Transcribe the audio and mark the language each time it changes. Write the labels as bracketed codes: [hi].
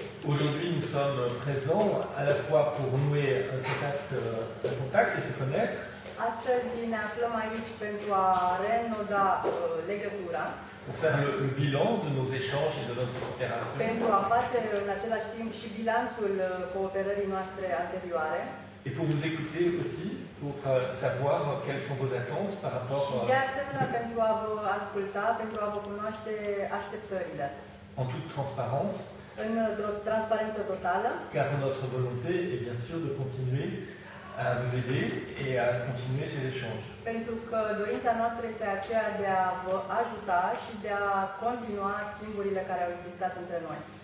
[fr] Aujourd'hui, nous sommes présents à la fois pour nouer un contact et se connaître, [ro] Astăzi ne aflăm aici pentru a reînnoda legătura, [fr] pour faire le bilan de nos échanges et de notre coopération, [ro] pentru a face în același timp și bilanțul cooperării noastre anterioare [fr] et pour vous écouter aussi, pour savoir quelles sont vos attentes par rapport [ro] și de asemenea pentru a vă asculta, pentru a vă cunoaște așteptările. [fr] en toute transparence, [ro] Într-o transparență totală, [fr] car notre volonté est bien sûr de continuer à vous aider et à continuer ces échanges. [ro] pentru că dorința noastră este aceea de a vă ajuta și de a continua schimburile care au existat între noi.